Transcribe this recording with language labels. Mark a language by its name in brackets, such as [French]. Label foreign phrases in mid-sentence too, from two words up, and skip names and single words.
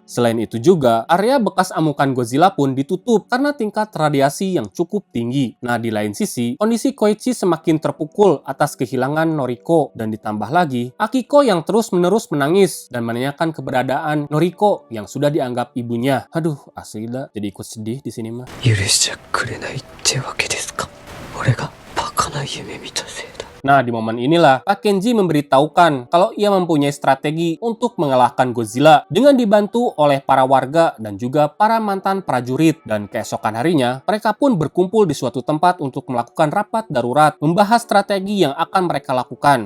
[Indonesian] Selain itu juga, area bekas amukan Godzilla pun ditutup karena tingkat radiasi yang cukup tinggi. Nah, di lain sisi, kondisi Koichi semakin terpukul atas kehilangan Noriko, dan ditambah lagi, Akiko yang terus-menerus menangis dan menanyakan keberadaan Noriko yang sudah dianggap ibunya. Aduh, asli dah, jadi ikut sedih di sini mah. [Japanese] 許しちゃくれないってわけですか。俺がバカな夢見たせいだ。 [Indonesian] Nah, di momen inilah Pak Kenji memberitahukan kalau ia mempunyai strategi untuk mengalahkan Godzilla dengan dibantu oleh para warga dan juga para mantan prajurit. Dan keesokan harinya, mereka pun berkumpul di suatu tempat untuk melakukan rapat darurat, membahas strategi yang akan mereka lakukan.